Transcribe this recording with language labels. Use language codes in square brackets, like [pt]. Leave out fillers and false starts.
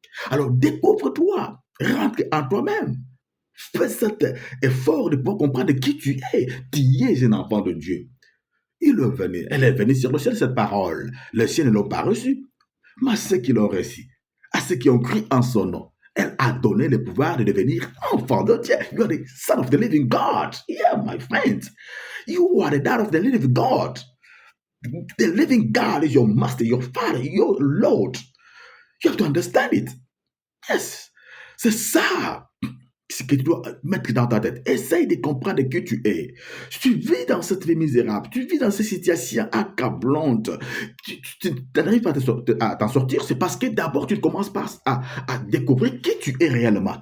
[fr] Alors, découvre-toi. Rentre en toi-même. Fais cet effort de pouvoir comprendre qui tu es. Tu es un enfant de Dieu. Elle est venue sur le ciel, cette parole. Les cieux ne l'ont pas reçue. Mais à ceux qui l'ont reçu, à ceux qui ont cru en son nom, elle a donné le pouvoir de devenir enfant de Dieu. [en] You are the son of the living God. Yeah, my friend. You are the daughter of the living God. The living God is your master, your father, your Lord. You have to understand it. Yes. [fr] C'est ça ce que tu dois mettre dans ta tête. Essaye de comprendre qui tu es. Si tu vis dans cette vie misérable, tu vis dans cette situation accablante, tu n'arrives pas à t'en sortir, c'est parce que d'abord tu commences par à découvrir qui tu es réellement.